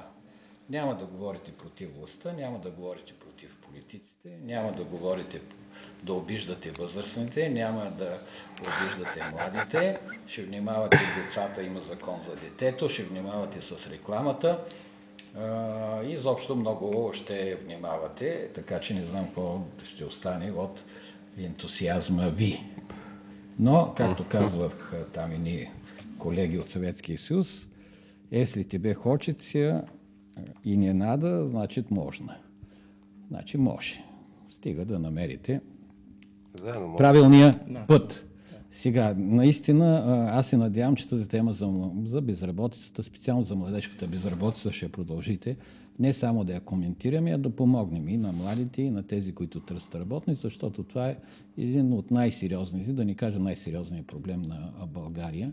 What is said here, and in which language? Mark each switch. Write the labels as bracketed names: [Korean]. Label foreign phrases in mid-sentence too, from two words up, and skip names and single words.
[Bulgarian] Няма да говорите против властта, няма да говорите против политиците, няма да говорите да обиждате възрастните, няма да обиждате младите, ще внимавате децата, има закон за детето, ще внимавате с рекламата. И изобщо много ще внимавате, така че не знам какво ще остане от ентусиазма ви. Но, както казвах там и ние колеги от Съветския съюз, [Russian] если тебе хочеться и не надо, значит можно. [Bulgarian] Значи може. Стига да намерите правилния път. Сега, наистина, аз се надявам, че тази тема за безработицата, специално за младежката безработица, ще продължите. Не само да я коментираме, а да помогнем и на младите, и на тези, които търсят работници, защото това е един от най-сериозните, да не кажа най-сериозният проблем на България.